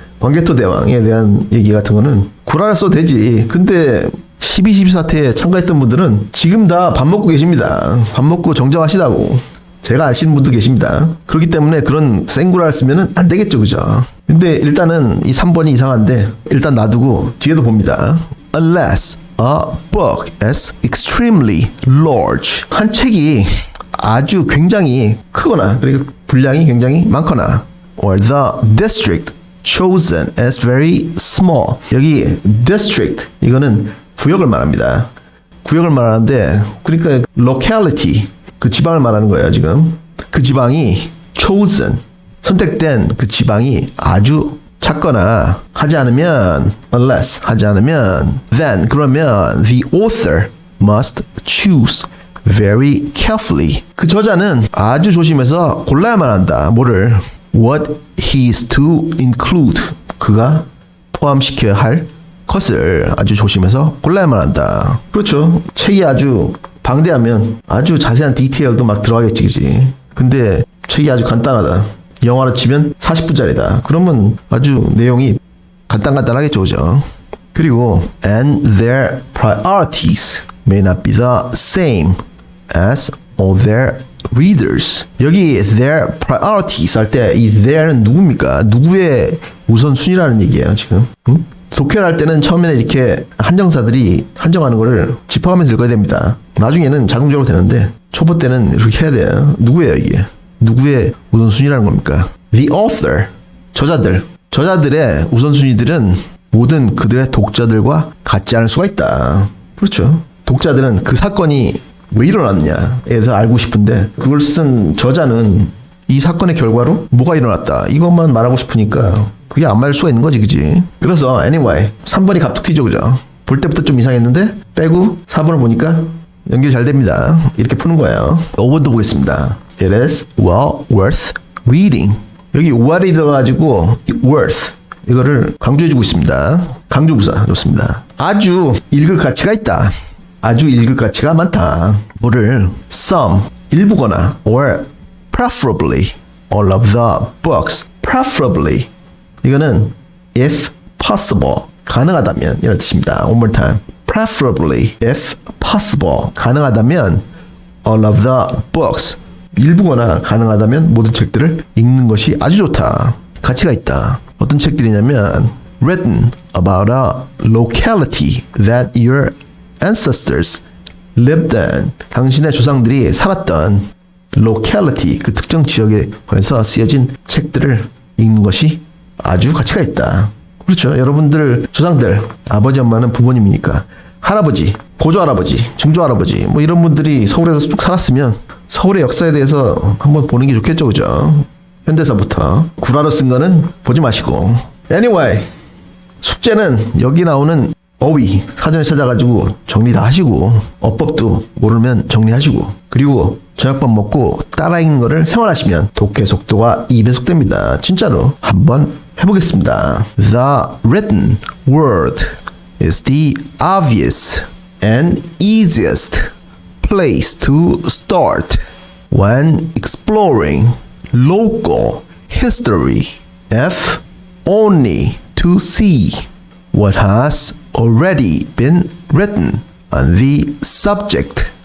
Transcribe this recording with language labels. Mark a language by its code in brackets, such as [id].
[ko] 광개토 대왕에 대한 얘기 같은 거는 구라를 써도 되지. 근데 12.12 사태에 참가했던 분들은 지금 다 밥 먹고 계십니다. 밥 먹고 정정하시다고. 제가 아시는 분도 계십니다. 그렇기 때문에 그런 생구라를 쓰면 안 되겠죠. 그죠? 근데 일단은 이 3번이 이상한데 일단 놔두고 뒤에도 봅니다. [en] Unless a book is extremely large. [ko] 한 책이 아주 굉장히 크거나 그리고 분량이 굉장히 많거나 [en] or the district chosen is very small. [ko] 여기 district 이거는 구역을 말합니다. 구역을 말하는데 그러니까 locality 그 지방을 말하는 거예요. 지금 그 지방이 chosen 선택된 그 지방이 아주 작거나 하지 않으면 [en] unless [ko] 하지 않으면 [en] then [ko] 그러면 [en] the author must choose very carefully. [ko] 그 저자는 아주 조심해서 골라야만 한다. 뭐를 [en] what he is to include [ko] 그가 포함시켜야 할 것을 아주 조심해서 골라야만 한다. 그렇죠. 책이 아주 방대하면 아주 자세한 디테일도 막 들어가겠지, 그지? 근데 책이 아주 간단하다. 영화로 치면 40분짜리다. 그러면 아주 내용이 간단하겠죠, 그죠? [en] 그리고 and their priorities may not be the same as all their readers. [ko] 여기 their priorities 할 때 이 their는 누굽니까? 누구의 우선순위라는 얘기예요, 지금. 응? 독해를 할 때는 처음에는 이렇게 한정사들이 한정하는 거를 짚어가면서 읽어야 됩니다. 나중에는 자동적으로 되는데 초보 때는 이렇게 해야 돼요. 누구예요 이게? 누구의 우선순위라는 겁니까? [en] The author, [ko] 저자들의 우선순위들은 모든 그들의 독자들과 같지 않을 수가 있다. 그렇죠. 독자들은 그 사건이 왜 일어났느냐에 대해서 알고 싶은데 그걸 쓴 저자는 이 사건의 결과로 뭐가 일어났다 이것만 말하고 싶으니까 그게 안 맞을 수가 있는 거지, 그지? 그래서 anyway 3번이 갑툭튀죠, 그죠? 볼 때부터 좀 이상했는데 빼고 4번을 보니까 연결이 잘 됩니다. 이렇게 푸는 거예요. 5번도 보겠습니다. [en] It is well worth reading. [ko] 여기 well이 들어가지고 worth 이거를 강조해주고 있습니다. 강조부사 좋습니다. 아주 읽을 가치가 있다. 아주 읽을 가치가 많다. 뭐를 [en] some [ko] 일부거나 [en] or preferably all of the books preferably [ko] 이거는 [en] if possible [ko] 가능하다면 이런 뜻입니다. [en] One more time. Preferably if possible [ko] 가능하다면 [en] all of the books [ko] 일부거나 가능하다면 모든 책들을 읽는 것이 아주 좋다. 가치가 있다. 어떤 책들이냐면 [en] written about a locality that your ancestors lived in. [ko] 당신의 조상들이 살았던 locality 그 특정 지역에 관해서 쓰여진 책들을 읽는 것이 아주 가치가 있다. 그렇죠. 여러분들 조상들 아버지 엄마는 부모님이니까 할아버지, 고조할아버지, 증조할아버지 뭐 이런 분들이 서울에서 쭉 살았으면 서울의 역사에 대해서 한번 보는 게 좋겠죠, 그죠? 현대사부터 구라로 쓴 거는 보지 마시고. Anyway 숙제는 여기 나오는 어휘 사전에 찾아가지고 정리 다 하시고 어법도 모르면 정리하시고 그리고 저녁밥 먹고 따라 읽는 거를 생활하시면 독해 속도가 2배속됩니다. 진짜로 한번 해보겠습니다. [en] The written word is the obvious and easiest place to start when exploring local history, if only to see what has already been written on the subject.